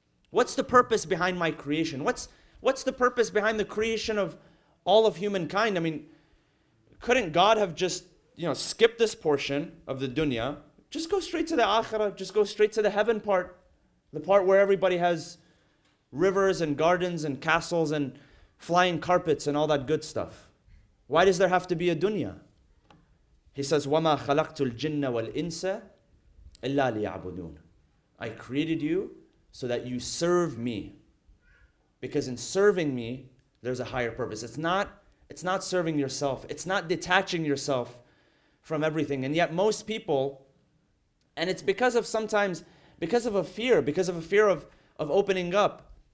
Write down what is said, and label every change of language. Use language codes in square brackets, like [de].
[en] What's the purpose behind my creation? What's the purpose behind the creation of all of humankind? I mean, couldn't God have just, skipped this portion of the dunya, just go straight to the akhirah, just go straight to the heaven part, the part where everybody has rivers and gardens and castles and flying carpets and all that good stuff? Why does there have to be a dunya? He says, [ar] وَمَا خَلَقْتُ الْجِنَّ وَالْإِنسَ إِلَّا لِيَعْبُدُونَ. [en] I created you so that you serve me. Because in serving me, there's a higher purpose. It's not serving yourself. It's not detaching yourself from everything. And yet most people, and it's because of a fear of opening up.